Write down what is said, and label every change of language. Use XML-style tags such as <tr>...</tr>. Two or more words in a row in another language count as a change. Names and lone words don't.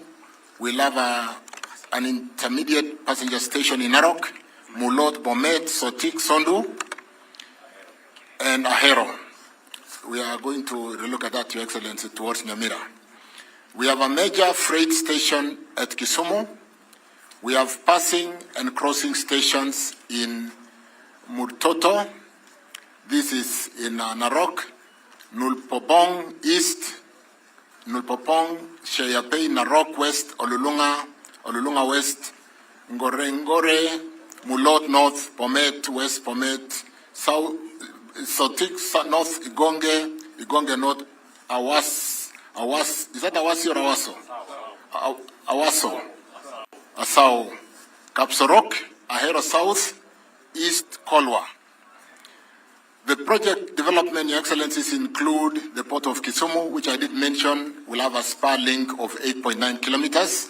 <en>We'll have an intermediate passenger station in Narok, Mulot, Bomet, Sotik, Sondu, and Ahero. We are going to relook at that, Your Excellency, towards Nyamira. We have a major freight station at Kisumu. We have passing and crossing stations in Murtoto. This is in Narok, Nulpopong East, Nulpopong, Sheyapei, Narok West, Olulunga West, Ngore, Mulot North, Pomet West, Pomet South, Sotik North, Igonge North, Awas, is that Awasi or Awaso? Awaso, Asao, Kapsorok, Ahero South, East Kolwa. The project development, Your Excellencies, include the port of Kisumu, which I did mention will have a spar link of 8.9 kilometers.</en>